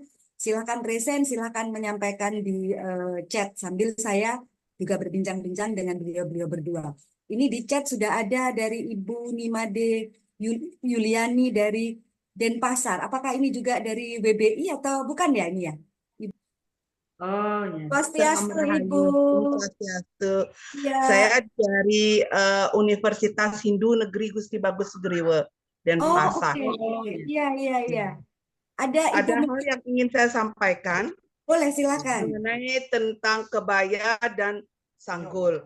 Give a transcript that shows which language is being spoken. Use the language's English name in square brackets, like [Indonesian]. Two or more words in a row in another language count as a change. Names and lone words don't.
[Indonesian] Silakan [English] raise hand, [Indonesian] silakan menyampaikan di chat sambil saya juga berbincang-bincang dengan beliau-beliau berdua. Ini di chat sudah ada dari Ibu Nimade Yuliani dari Denpasar. Apakah ini juga dari WBI atau bukan ya ini ya? Oh ya. Swastiastu, Ibu. Swastiastu. Ya. Saya dari Universitas Hindu Negeri Gusti Bagus Sugriwe, oke. Denpasar. Iya. Ada Ibu, Ada hal yang ingin saya sampaikan boleh silakan. mengenai tentang kebaya dan sanggul.